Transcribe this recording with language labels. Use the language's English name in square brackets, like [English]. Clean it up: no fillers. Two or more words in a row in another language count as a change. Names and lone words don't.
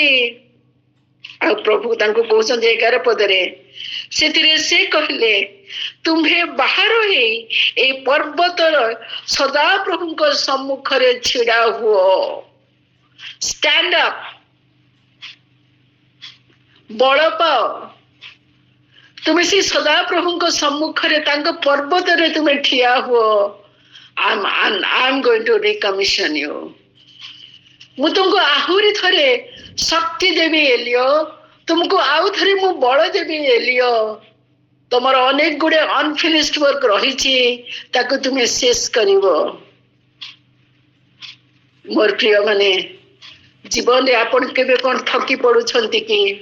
[Odia] ଆଉ ପ୍ରଭୁ ତାଙ୍କୁ କହୁଛନ୍ତି 11 ପଦରେ, ସେଥିରେ ସେ କହିଲେ ତୁମ୍ଭେ ବାହାର ହେଇ ଏଇ ପର୍ବତର ସଦାପ୍ରଭୁଙ୍କ ସମ୍ମୁଖରେ ଛିଡା ହୁଅ। [English] stand up, [Odia] ବଳ ପାଅ। ତୁମେ ସେ ସଦାପ୍ରଭୁଙ୍କ ସମ୍ମୁଖରେ ତାଙ୍କ ପର୍ବତରେ ତୁମେ ଠିଆ ହୁଅ। [English] I'm going to recommission you. [Odia] ମୁଁ ତୁମକୁ ଆହୁରି ଥରେ ଶକ୍ତି ଦେବି ଏଲିଓ, ତୁମକୁ ଆଉ ଥରେ ମୁଁ ବଳ ଦେବି ଏଲିଓ। ତମର ଅନେକ ଗୁଡେ [English] unfinished work [Odia] ରହିଛି, ତାକୁ ତୁମେ ଶେଷ କରିବ। ମୋର ପ୍ରିୟ ମାନେ, ଜୀବନରେ ଆପଣ କେବେ କଣ ଥକି ପଡୁଛନ୍ତି କି?